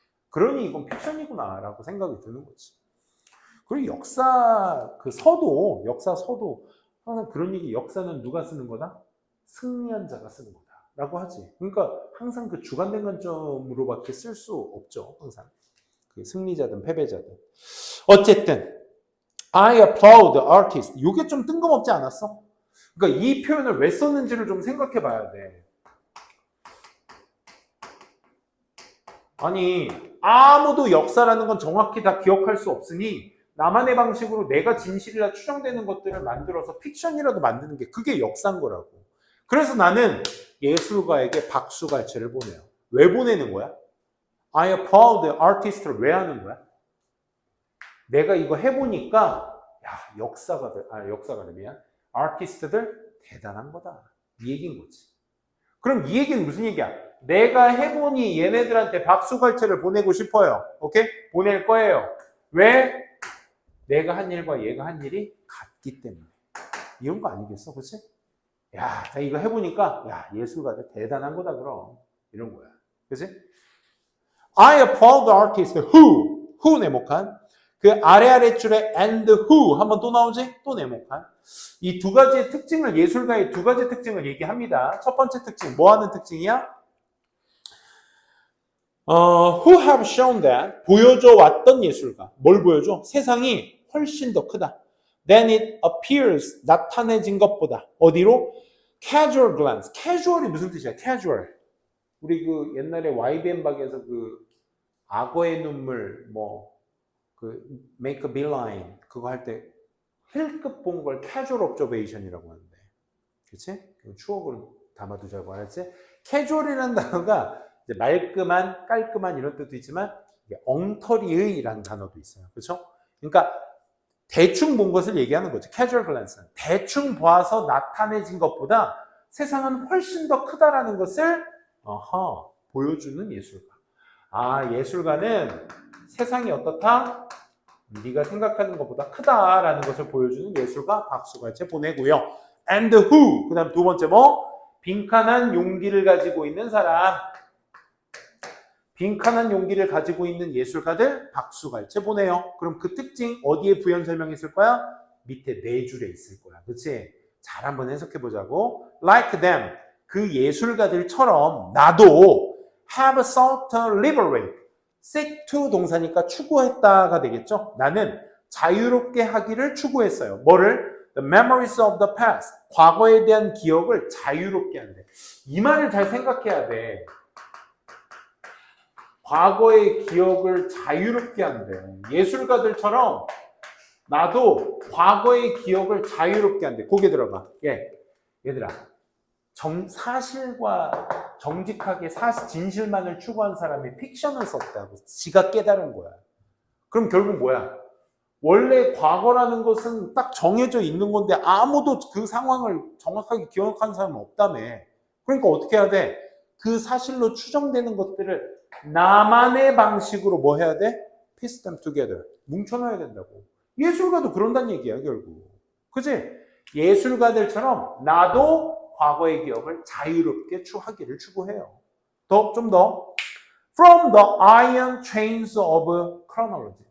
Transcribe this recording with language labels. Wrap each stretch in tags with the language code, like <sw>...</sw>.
<ko>그러니 이건 픽션이구나 라고 생각이 드는 거지. 그리고 역사 서도 항상 그런 얘기, 역사는 누가 쓰는 거다? 승리한 자가 쓰는 거다 라고 하지. 그러니까 항상 그 주관된 관점으로밖에 쓸 수 없죠. 항상 그 승리자든 패배자든. 어쨌든</ko> <en>I applaud the artist.</en> <ko>이게 좀 뜬금없지 않았어? 그러니까 이 표현을 왜 썼는지를 좀 생각해 봐야 돼. 아니, 아무도 역사라는 건 정확히 다 기억할 수 없으니 나만의 방식으로 내가 진실이라 추정되는 것들을 만들어서 픽션이라도 만드는 게 그게 역사인 거라고. 그래서 나는 예술가에게 박수갈채를 보내요. 왜 보내는 거야?</ko> <en>I applaud the artist</en> <ko>를 왜 하는 거야? 내가 이거 해보니까 역사가들 미안. 아티스트들 대단한 거다. 이 얘기인 거지. 그럼 이 얘기는 무슨 얘기야? 내가 해보니 얘네들한테 박수갈채를 보내고 싶어요. 오케이? 보낼 거예요. 왜? 내가 한 일과 얘가 한 일이 같기 때문에. 이런 거 아니겠어? 그치? 야, 나 이거 해보니까 예술가들 대단한 거다 그럼. 이런 거야. 그치?</ko> <en>I applaud the artist who 네모칸.</en> <ko>그 아래줄에</ko> <en>and who</en> <ko>한번 또 나오지? 또 네모칸. 이 두 가지의 특징을, 예술가의 두 가지 특징을 얘기합니다. 첫 번째 특징, 뭐 하는 특징이야?</ko> <en>Who have shown that,</en> <ko>보여줘 왔던 예술가. 뭘 보여줘? 세상이 훨씬 더 크다.</ko> <en>Then it appears,</en> <ko>나타내진 것보다. 어디로?</ko> <en>Casual glance.</en> <ko>casual이 무슨 뜻이야? casual. 우리 그 옛날에 YBN 박에서 그 악어의 눈물,</ko> <en>make a beeline</en> <ko>그거 할 때 힐끗 본 걸</ko> <en>casual observation</en> <ko>이라고 하는데, 그치? 추억으로 담아두자고 하지. casual이라는 단어가 이제 말끔한, 깔끔한 이런 뜻도 있지만 엉터리의라는 단어도 있어요. 그렇죠? 그러니까 대충 본 것을 얘기하는 거죠. casual glance는 대충 봐서 나타내진 것보다 세상은 훨씬 더 크다라는 것을 보여주는 예술가. 아, 예술가는 세상이 어떻다? 네가 생각하는 것보다 크다라는 것을 보여주는 예술가 박수갈채 보내고요.</ko> <en>And who?</en> <ko>그 다음 두 번째 뭐? 빈칸한 용기를 가지고 있는 사람. 빈칸한 용기를 가지고 있는 예술가들 박수갈채 보내요. 그럼 그 특징 어디에 부연 설명했을 거야? 밑에 네 줄에 있을 거야. 그치? 잘 한번 해석해 보자고.</ko> <en>Like them.</en> <ko>그 예술가들처럼 나도</ko> <en>have sought to liberate.</en> <ko>seek to 동사니까 추구했다가 되겠죠? 나는 자유롭게 하기를 추구했어요. 뭐를?</ko> <en>The memories of the past.</en> <ko>과거에 대한 기억을 자유롭게 한대. 이 말을 잘 생각해야 돼. 과거의 기억을 자유롭게 한대. 예술가들처럼 나도 과거의 기억을 자유롭게 한대. 고개 들어봐. 얘들아. 사실과 정직하게 진실만을 추구한 사람이 픽션을 썼다고. 지가 깨달은 거야. 그럼 결국 뭐야? 원래 과거라는 것은 딱 정해져 있는 건데 아무도 그 상황을 정확하게 기억하는 사람은 없다며. 그러니까 어떻게 해야 돼? 그 사실로 추정되는 것들을 나만의 방식으로 뭐 해야 돼?</ko> <en>Piece them together.</en> <ko>뭉쳐놔야 된다고. 예술가도 그런다는 얘기야, 결국. 그치? 예술가들처럼 나도 과거의 기억을 자유롭게 하기를 추구해요. 좀 더.</ko> <en>From the iron chains of chronology.</en>